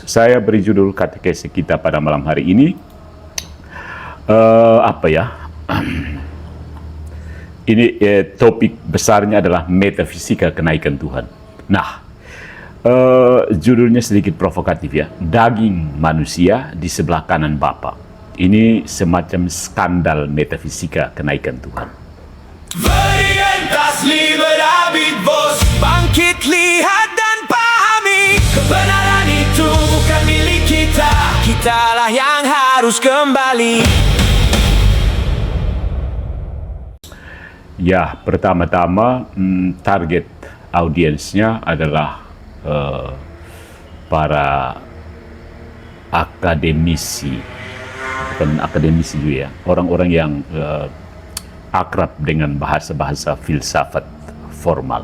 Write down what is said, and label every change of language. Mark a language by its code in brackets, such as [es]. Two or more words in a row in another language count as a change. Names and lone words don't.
[id] Saya beri judul katekese kita pada malam hari ini, ini topik besarnya adalah metafisika kenaikan Tuhan. Nah, judulnya sedikit provokatif ya. Daging manusia di sebelah kanan Bapa. Ini semacam skandal metafisika kenaikan Tuhan. [la] Veritas liberabit vos. [id] Bangkit, lihat dan pahami, kebenaran itu bukan milik kita. Kitalah yang harus kembali. Ya, pertama-tama target audiensnya adalah para akademisi, bukan akademisi juga ya, orang-orang yang akrab dengan bahasa-bahasa filsafat formal.